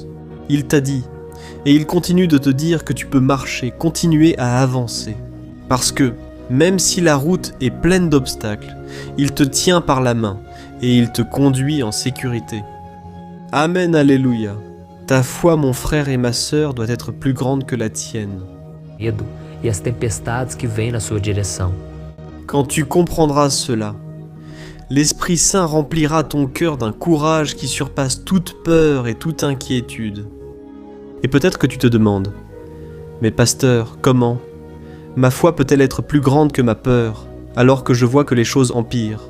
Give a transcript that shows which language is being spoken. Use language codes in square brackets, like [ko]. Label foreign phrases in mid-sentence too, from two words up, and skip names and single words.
[fr] Il t'a dit, et il continue de te dire que tu peux marcher, continuer à avancer. Parce que, même si la route est pleine d'obstacles, il te tient par la main et il te conduit en sécurité. Amen, alléluia. Ta foi, mon frère et ma sœur, doit être plus grande que la tienne. [pt] Medo e as tempestades que vêm na sua direção. [fr] Quand tu comprendras cela, l'Esprit Saint remplira ton cœur d'un courage qui surpasse toute peur et toute inquiétude. Et peut-être que tu te demandes, mais pasteur, comment ? Ma foi peut-elle être plus grande que ma peur, alors que je vois que les choses empirent ?